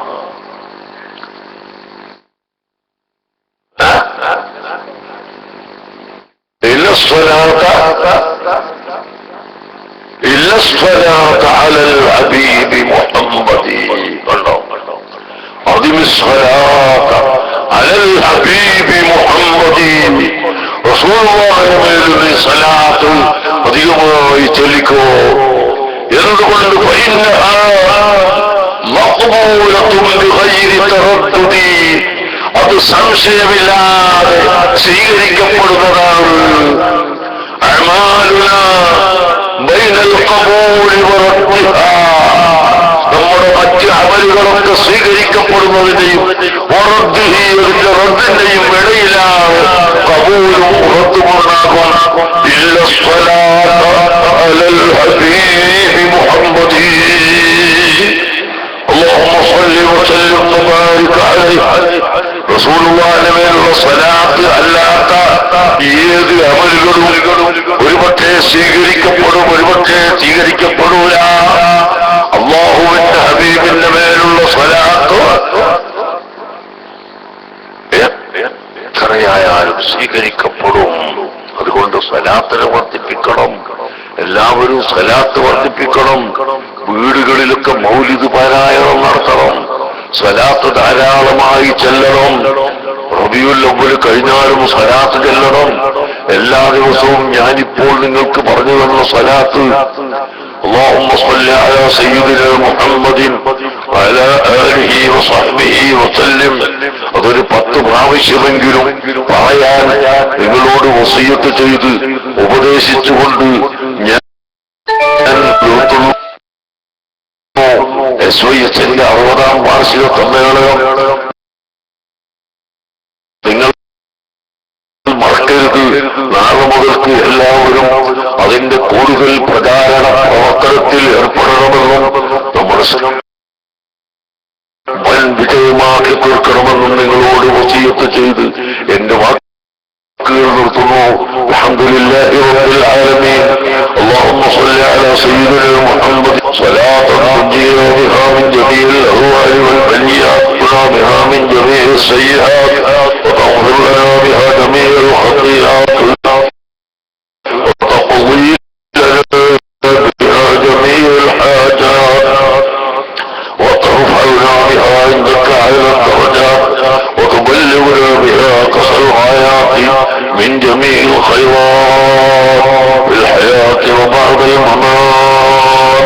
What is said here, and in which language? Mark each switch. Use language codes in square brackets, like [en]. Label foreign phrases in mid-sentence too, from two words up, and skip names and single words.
[ar] إلا الصلاة على الحبيب محمد. أدم الصلاة على الحبيب محمد. رسول الله يقول صلاة [ml] അധികമായി ചൊല്ലിക്കോ. എന്തുകൊണ്ട്? [ar] فإنها مقبولة بغير تردد. [ml] അത് സംശയമില്ലാതെ സ്വീകരിക്കപ്പെടുന്നതാണ്. [ar] أعمالنا بين القبول وردها. [ml] നമ്മുടെ മറ്റ് അമലുകളൊക്കെ സ്വീകരിക്കപ്പെടുന്നതിന്റെയും വറദ്ദിഹി അതിന്റെ റദ്ദിന്റെയും ഇടയിലാണ് ഖബൂലും റദ്ദുമുണ്ടാകും. [ar] إلا الصلاة على الحبيب محمد. اللهم صل وسلم وبارك عليه [ml] മേലുള്ള സ്വലാത്ത് അല്ലാത്ത ഏത് അമലുകളും ഒരുപക്ഷെ സ്വീകരിക്കപ്പെടും, ഒരുപക്ഷെ സ്വീകരിക്കപ്പെടൂല. അല്ലാഹുവിന്റെ ഹബീബിന്റെ മേലുള്ള സ്വലാത്ത് എത്രയായാലും സ്വീകരിക്കപ്പെടും. അതുകൊണ്ട് സ്വലാത്തിനെ വർദ്ധിപ്പിക്കണം. എല്ലാവരും സ്വലാത്ത് വർദ്ധിപ്പിക്കണം. വീടുകളിലൊക്കെ മൗലിദ് പാരായണം നടത്തണം. സ്വലാത്ത് ധാരാളമായി ചെല്ലണം. റബീഉൽ അവ്വൽ കഴിഞ്ഞാലും സ്വലാത്ത് ചെല്ലണം. എല്ലാ ദിവസവും ഞാനിപ്പോൾ നിങ്ങൾക്ക് പറഞ്ഞു തന്ന സ്വലാത്ത് [ar] اللهم صل على سيدنا محمد وعلى آله وصحبه وسلم [ml] അതൊരു 10 പ്രാവശ്യമെങ്കിലും പറയാൻ നിങ്ങളോട് വസിയത്ത് ചെയ്ത് ഉപദേശിച്ചുകൊണ്ട് ഞാൻ SYSന്റെ 60ാം വാർഷിക സമ്മേളനം നിങ്ങൾ മറക്കരുത്. നാളെ മുതൽക്ക് എല്ലാവരും അതിന്റെ കൂടുതൽ പ്രചാരണ പ്രവർത്തനത്തിൽ ഏർപ്പെടണമെന്നും നമ്മുടെ വൻ വിജയമാക്കി തീർക്കണമെന്നും നിങ്ങളോട് വസിയത്ത് ചെയ്ത് എന്റെ വാക്കുകൾ നിർത്തുന്നു. [ar] الحمد لله رب العالمين. اللهم صل على سيدنا محمد صلاة تنجينا بها من جميع الأهوال والبليات بها من جميع السيئات وتغفر لنا بها جميع الخطيئات وتقضي لنا بها جميع الحاجات وترفعنا بها عندك على الدرجات وتبلغنا بها أقصى الغايات من جميع الخيرات في الحياة وبعد الممات.